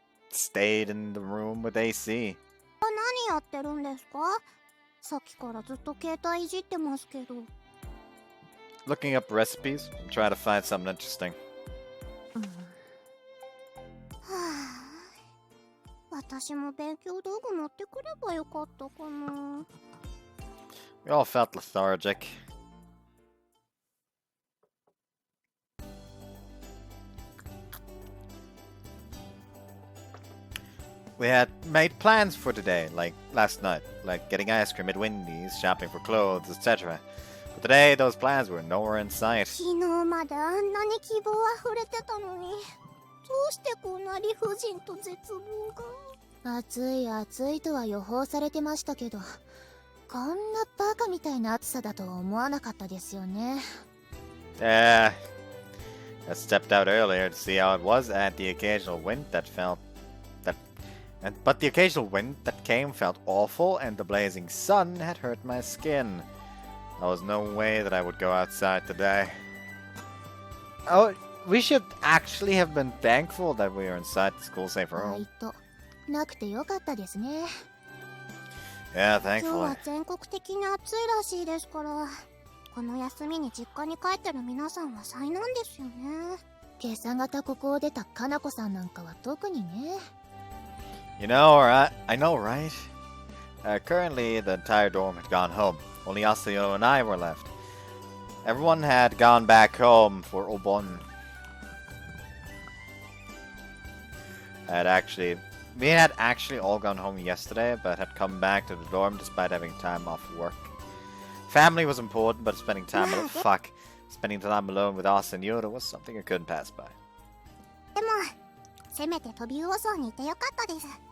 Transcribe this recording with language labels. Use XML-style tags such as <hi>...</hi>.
<en>stayed in the room with AC.</en> <ja>何やってるんですか？さっきからずっと携帯いじってますけど。</ja> <en>Looking up recipes, I'm trying to find something interesting.</en> <ja>私も勉強道具持ってくればよかったかな。</ja> <en>We all felt lethargic. we had made plans for today, like last night, like getting ice cream at Wendy's, shopping for clothes, etc. But today, those plans were nowhere in sight.</en> <ja>昨日まであんなに希望あふれてたのに、どうしてこんな理不尽と絶望が。暑い暑いとは予報されてましたけど、こんなバカみたいな暑さだとは思わなかったですよね。</ja> <en>I stepped out earlier to see how it was, and the occasional wind that but the occasional wind that came felt awful, and the blazing sun had hurt my skin. There was no way that I would go outside today. Oh, we should actually have been thankful that we were inside the school safe</en> <ja>バ</ja> <en>room.</en> <ja>イトなくてよかったですね。</ja> <en>Yeah,</en> <ja>今日</ja> <en>thankfully.</en> <ja>は全国的に暑いらしいですから、この休みに実家に帰ってる皆さんは災難ですよね。今朝方ここを出たかなこさんなんかは特にね。</ja> <en>You know, I know, right? Currently, the entire dorm had gone home. Only Asa-Route and I were left. Everyone had gone back home for Obon. We had actually all gone home yesterday, but had come back to the dorm despite having time off work. Family was important, but spending time alone with Asa and Yoru was something I couldn't pass by.</en> <ja>でも、せめて飛び魚荘にいてよかったです。</ja>